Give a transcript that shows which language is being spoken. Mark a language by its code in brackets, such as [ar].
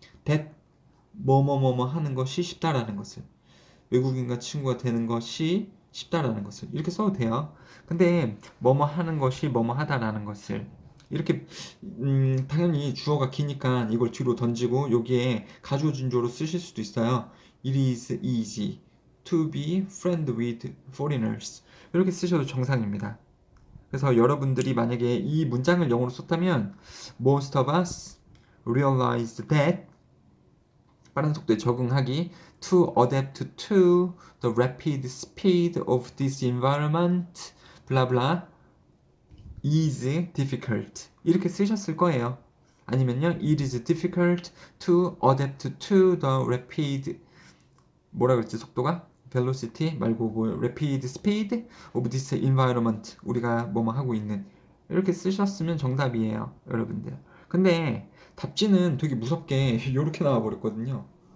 [ko] that 뭐뭐뭐뭐 하는 것이 쉽다라는 것을. 외국인과 친구가 되는 것이 쉽다라는 것을 이렇게 써도 돼요. 근데 뭐뭐 하는 것이 뭐뭐 하다라는 것을 이렇게 당연히 주어가 기니까 이걸 뒤로 던지고 여기에 가주어 진조로 쓰실 수도 있어요. [en] It is easy to be friend with foreigners. [ko] 이렇게 쓰셔도 정상입니다. 그래서 여러분들이 만약에 이 문장을 영어로 썼다면 [en] most of us realized that [ko] 빠른 속도에 적응하기 [en] to adapt to the rapid speed of this environment blah blah is difficult [ko] 이렇게 쓰셨을 거예요. 아니면요 [en] it is difficult to adapt to the rapid [ko] 뭐라 그랬지 속도가 velocity 말고 뭐 [en] rapid speed of this environment [ko] 우리가 뭐뭐 하고 있는 이렇게 쓰셨으면 정답이에요 여러분들. 근데 답지는 되게 무섭게 이렇게 나와 버렸거든요.